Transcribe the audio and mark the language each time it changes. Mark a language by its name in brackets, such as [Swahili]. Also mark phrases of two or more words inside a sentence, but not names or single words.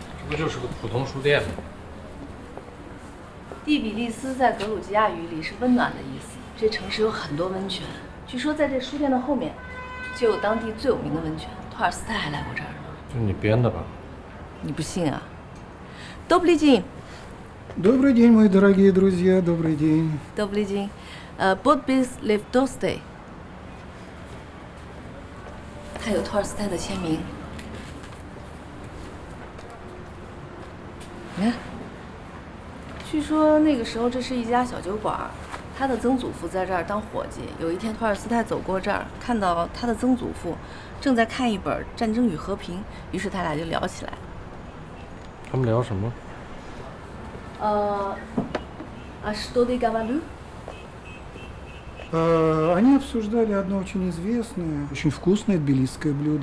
[Chinese] 不就是个普通书店吗？蒂比利斯在格鲁吉亚语里是温暖的意思。这城市有很多温泉，据说在这书店的后面就有当地最有名的温泉。托尔斯泰还来过这儿呢。就你编的吧？你不信啊 ？ [Russian] Добрый день. Добрый день, мои дорогие друзья, добрый день. Добрый день. Подпись Лев Толстой. [Chinese] 他有托尔斯泰的签名。你看，据说那个时候这是一家小酒馆，他的曾祖父在这儿当伙计。有一天，托尔斯泰走过这儿，看到他的曾祖父正在看一本《战争与和平》，于是他俩就聊起来。他们聊什么 [Russian] А что ты говоришь? Они обсуждали одно очень известное, очень вкусное тбилисское блюдо.